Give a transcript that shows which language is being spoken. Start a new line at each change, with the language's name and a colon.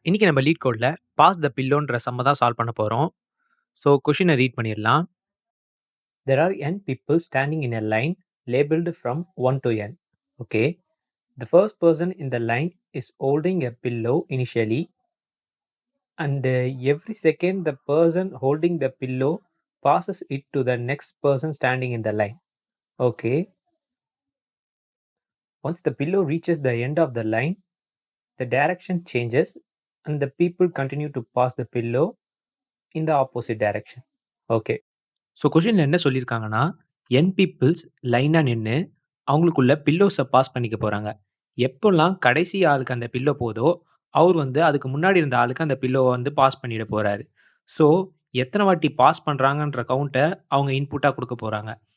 Tamil: இன்னைக்கு நம்ம லீட் கோட்ல பாஸ் த பில்லோன்ற சம்ம தான் சால்வ் பண்ண போறோம். ஸோ கொஸ்டின ரீட் பண்ணிடலாம்.
English: There are n people standing in a line labeled from 1 to n. Okay. The first person in the line is holding a pillow initially, and every second the person holding the pillow passes it to the next person standing in the line. Okay. Once the pillow reaches the end of the line, the direction changes and the people continue to pass the pillow in the opposite direction. Okay.
Tamil: So கொஷின்ல என்ன சொல்லியிருக்காங்கன்னா, என் peoples லைனா நின்னு, அவங்களுக்குள்ள பில்லோஸ pass பண்ணிக்க போறாங்க. எப்போலாம் கடைசி ஆளுக்கு அந்த பில்லோ போதோ, அவர் வந்து அதுக்கு முன்னாடி இருந்த ஆளுக்கு அந்த பில்லோவ வந்து பாஸ் பண்ணிட போறாரு. ஸோ, எத்தன வாட்டி பாஸ் பண்றாங்கன்ற கவுண்ட்ட அவங்க இன்புட்டா குடுக்க போறாங்க.